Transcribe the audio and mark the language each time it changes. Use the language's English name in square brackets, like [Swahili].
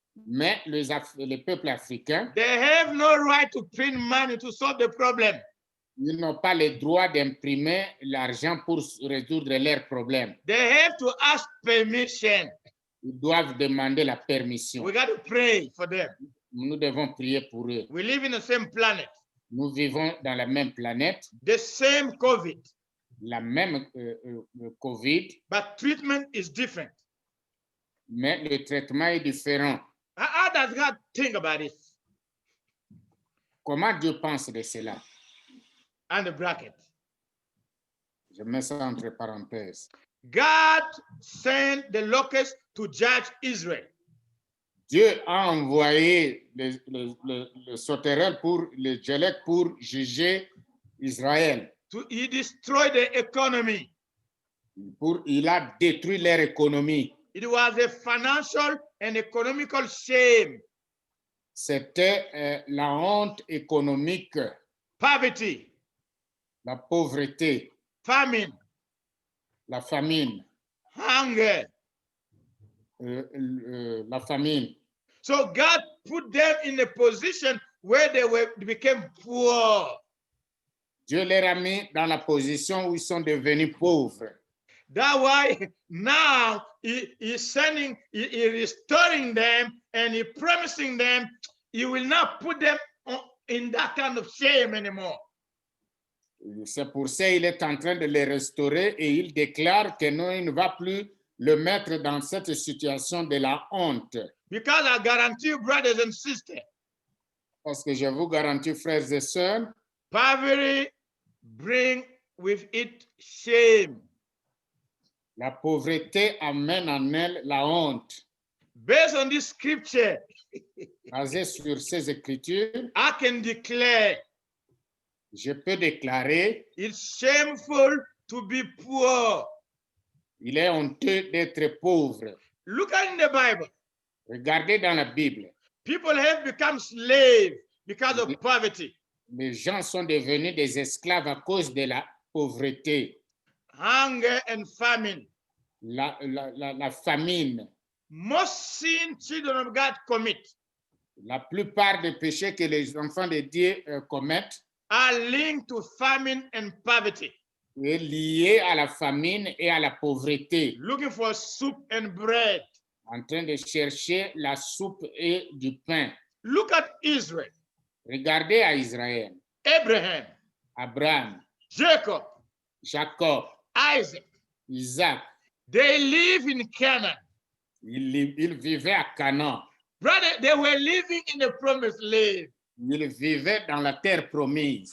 [French] Mais les peuples africains, [English] they have no right to print money to solve the problem. [French] ils n'ont pas le droit d'imprimer l'argent pour résoudre leurs problèmes. [English] They have to ask permission. [French] Ils doivent demander la permission. [English] We got to pray for them. [French] Nous devons prier pour eux. [English] We live in the same planet. [French] Nous vivons dans la même planète, [English] The same COVID. [French] la même COVID, [English] But treatment is different. [French] mais le traitement est différent. [English] How does God think about it? [French] Comment Dieu pense de cela? [English] And the bracket. [French] Je mets ça entre parenthèses. [English] God sent the locusts to judge Israel. [French] Dieu a envoyé le sauterelle pour le gelec pour juger Israël. [English] He destroyed the economy. [French] Il a détruit leur économie. [English] It was a financial and economical shame. [French] C'était la honte économique, [English] Poverty, [French] la pauvreté, [English] famine, [French] la famine, [English] hunger. [French] la famine. [English] So God put them in a position where they became poor. [French] Dieu les a mis dans la position où ils sont devenus pauvres. [English] That's why now he's restoring them, and he promising them he will not put them in that kind of shame anymore. [French] C'est pour ça qu'il est en train de les restaurer et il déclare que non, il ne va plus le mettre dans cette situation de la honte. [English] Because I guarantee you, brothers and sisters, [French] Parce que je vous garantis, frères et sœurs, [English] poverty brings with it shame. [French] la pauvreté amène en elle la honte. [English] Based on this scripture, [French] Basé sur ces écritures, [English] I can declare [French] je peux déclarer, [English] it's shameful to be poor. [French] il est honteux d'être pauvre. [English] Look at in the Bible. [French] Regardez dans la Bible, [English] People have become slaves because of poverty. [French] les gens sont devenus des esclaves à cause de la pauvreté, [English] Hunger and famine. [French] la famine. [English] Most sin children of God commit [French] La plupart des péchés que les enfants de Dieu commettent [English] are linked to famine and poverty. [French] est lié à la famine et à la pauvreté, [English] Looking for soup and bread. [French] en train de chercher la soupe et du pain. [English] Look at Israel, [French] Regardez à Israël, [English] Abraham, [French] Abraham, [English] Jacob, [French] Jacob, [English] Isaac. [French] Isaac. [English] They live in Canaan. [French] Ils vivaient à Canaan. [English] Brother, they were living in the promised land. [French] Ils vivaient dans la terre promise.